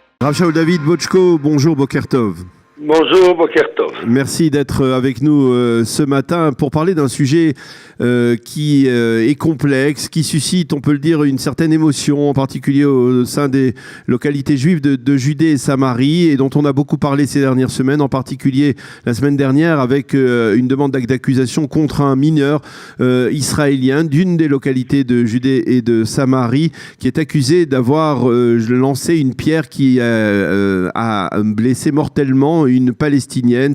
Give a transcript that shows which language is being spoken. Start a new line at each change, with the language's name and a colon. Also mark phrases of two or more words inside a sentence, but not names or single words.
French: Rav Shaul David Bochko, bonjour
Hebrew: בוקר טוב. Bonjour בוקר טוב.
French: Merci d'être avec nous ce matin pour parler d'un sujet qui est complexe, qui suscite, on peut le dire, une certaine émotion, en particulier au sein des localités juives de Judée et Samarie, et dont on a beaucoup parlé ces dernières semaines, en particulier la semaine dernière avec une demande d'accusation contre un mineur israélien d'une des localités de Judée et de Samarie, qui est accusé d'avoir lancé une pierre qui a blessé mortellement une Palestinienne.